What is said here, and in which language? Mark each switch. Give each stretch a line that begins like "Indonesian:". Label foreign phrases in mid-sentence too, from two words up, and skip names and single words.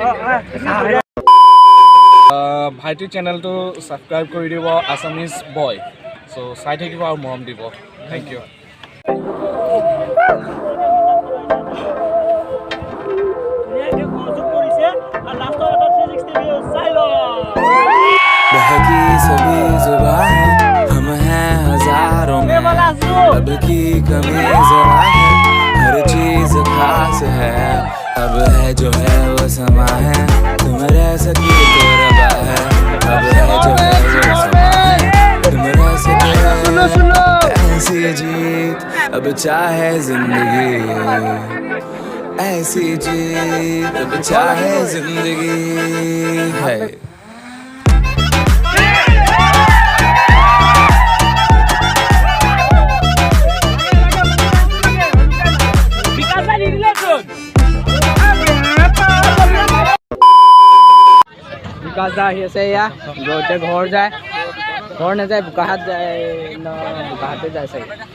Assamese: ভাইটিৰ চেনেলটো ছাবস্ক্ৰাইব কৰি দিব, আছামিজ বয়। চ' চাই থাকিব আৰু মৰম দিব।
English: thank you.
Assamese: ধুনীয়াকৈ সহযোগ কৰিছে আৰু লাষ্টৰ এটা 360 ভিউ চাই লওঁ।
Hindi: बहकी सभी जुबान हम हैं हजारों में, अब की कमी जरा है, हर चीज खास है, अब है जो है वो समा है, तुम रह सके तो रबा है, अब है जो है वो समा है, तुम रह सके ऐसी जीत अब चाहे जिंदगी, ऐसी जीत अब चाहे जिंदगी है।
Assamese: বিকাশ দা আহি আছে এয়া এতিয়া ঘৰ যায়, ঘৰ নাযায়, বোকাহাট যায় ন, বোকাহাটে যায় চাগে।